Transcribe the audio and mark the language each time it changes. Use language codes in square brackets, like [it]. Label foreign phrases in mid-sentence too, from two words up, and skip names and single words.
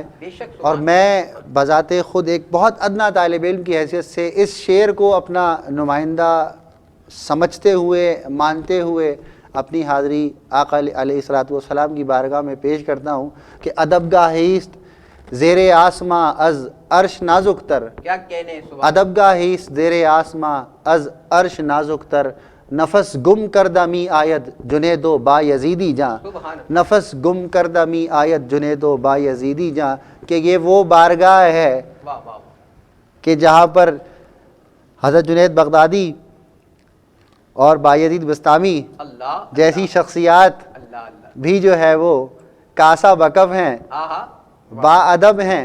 [ur] اور میں بذات خود ایک بہت ادنا طالب علم کی حیثیت سے اس شعر کو اپنا نمائندہ سمجھتے ہوئے، مانتے ہوئے اپنی حاضری آقا علیہ الصلوۃ والسلام کی بارگاہ میں پیش کرتا ہوں کہ [fa] ادب گاہیست زیر آسماں از عرش نازک تر، [ur] کیا کہنے، سبحان۔ [fa] ادب گاہیست زیر آسماں از عرش نازک تر، نفس گم کردہ می آید جنید و با یزیدی جاں، نفس گم کردہ می آید جنید و با یزیدی جاں، [ur] کہ یہ وہ بارگاہ ہے کہ جہاں پر حضرت جنید بغدادی اور بایزید بستامی جیسی شخصیات بھی جو ہے وہ کاسا بکف ہیں، با ادب ہیں۔